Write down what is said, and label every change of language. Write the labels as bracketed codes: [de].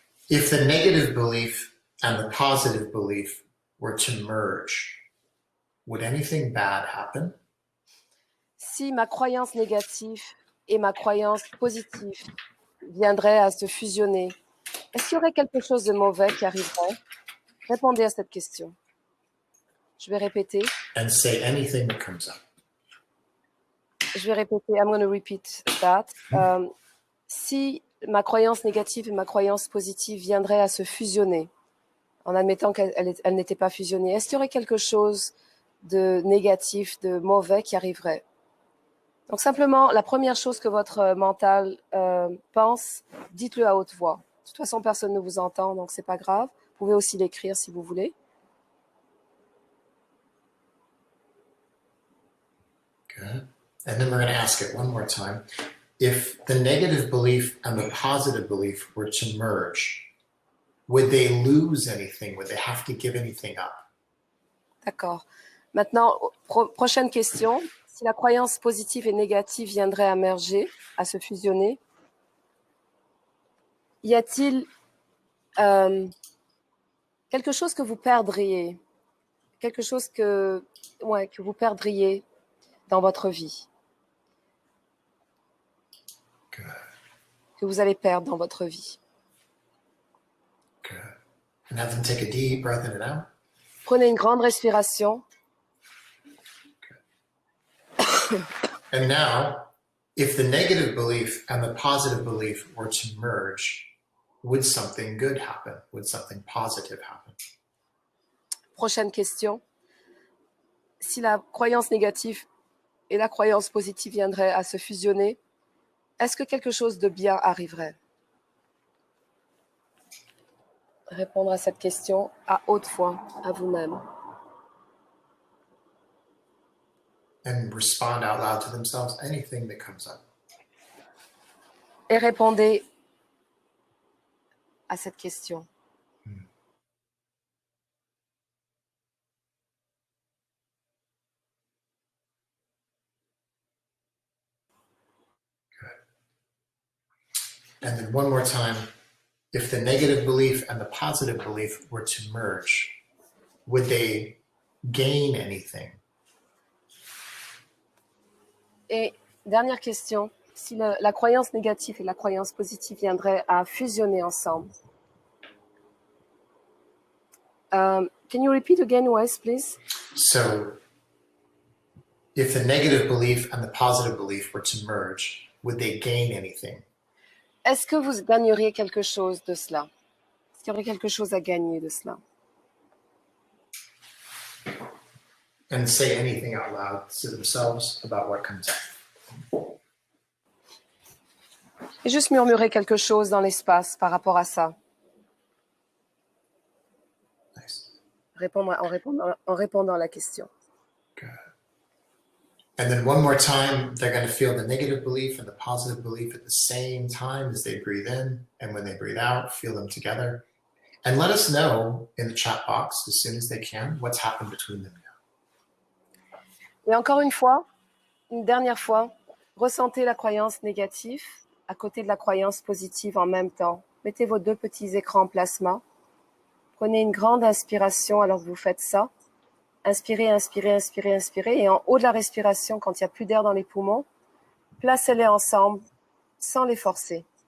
[en] If the negative belief and the positive belief were to merge, would anything bad happen? [fr] Si ma croyance négative et ma croyance positive viendraient à se fusionner, est-ce qu'il y aurait quelque chose de mauvais qui arriverait? Répondez à cette question. Je vais répéter. [en] And say anything that comes up. [fr] Je vais répéter. [en] I'm going to repeat that. [fr] Si ma croyance négative et ma croyance positive viendraient à se fusionner, en admettant qu'elles n'étaient pas fusionnées, est-ce qu'il y aurait quelque chose de négatif, de mauvais qui arriverait? Donc simplement, la première chose que votre mental pense, dites-le à haute voix. De toute façon, personne ne vous entend, donc c'est pas grave. Vous pouvez aussi l'écrire si vous voulez. [en] Good. And then we're going to ask it one more time. If the negative belief and the positive belief were to merge, would they lose anything? Would they have to give anything up? [fr] D'accord. Maintenant, prochaine question. Si la croyance positive et négative viendraient à merger, à se fusionner, y a-t-il quelque chose que vous perdriez? Quelque chose que vous perdriez dans votre vie? [en] Good. [fr] Que vous allez perdre dans votre vie? [en] Good. And have them take a deep breath in and out. [fr] Prenez une grande respiration. [en] And now, if the negative belief and the positive belief were to merge, would something good happen? Would something positive happen? [fr] Prochaine question. Si la croyance négative et la croyance positive viendraient à se fusionner, est-ce que quelque chose de bien arriverait? Répondre à cette question à haute voix, à vous-même. [en] And respond out loud to themselves, anything that comes up. [fr] Et répondez à cette question. [en] And then one more time, if the negative belief and the positive belief were to merge, would they gain anything? [fr] Et Dernière question. Si la croyance négative et la croyance positive viendraient à fusionner ensemble. [en] Can you repeat again, Wes, please? So if the negative belief and the positive belief were to merge, would they gain anything? [fr] Est-ce que vous gagneriez quelque chose de cela? Est-ce qu'il y aurait quelque chose à gagner de cela? [en] And say anything out loud to themselves about what comes up. [fr] Et juste murmurer quelque chose dans l'espace par rapport à ça. [en] Nice. [fr] En répondant à la question. [en] Good. And then one more time, they're going to feel the negative belief and the positive belief at the same time as they breathe in. And when they breathe out, feel them together. And let us know in the chat box as soon as they can what's happened between them now. [fr] Et encore une dernière fois, ressentez la croyance négative à côté de la croyance positive en même temps. Mettez vos deux petits écrans plasma. Prenez une grande inspiration alors que vous faites ça. Inspirez, inspirez, inspirez, inspirez. Et en haut de la respiration, quand il n'y a plus d'air dans les poumons, placez-les ensemble sans les forcer.